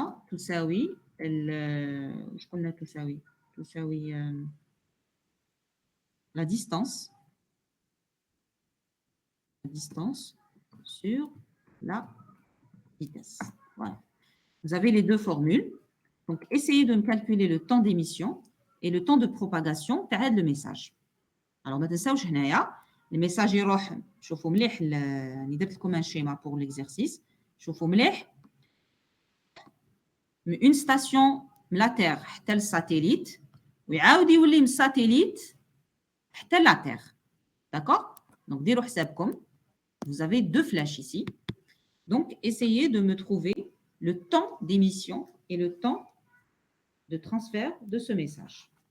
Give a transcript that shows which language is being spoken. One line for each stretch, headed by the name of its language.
Arabic: تساوي ايش قلنا تساوي
French: la distance sur la vitesse. Voilà. Vous avez les deux formules. Donc, essayez de me calculer le temps d'émission et le temps de propagation de le message.
Arabic: Alors, ما تنساوش هنايا الميساج يروح شوفوا مليح راني درت لكم
French: un schéma pour l'exercice.
Arabic: شوفوا مليح من une station من la Terre حتى الساتellite ويعاود يولي من الساتellite حتى la Terre.
French: D'accord?
Arabic: Donc, ديروا حسابكم.
French: Vous avez deux flèches ici. Donc, essayez de me trouver le temps d'émission et le temps de transfert de ce message.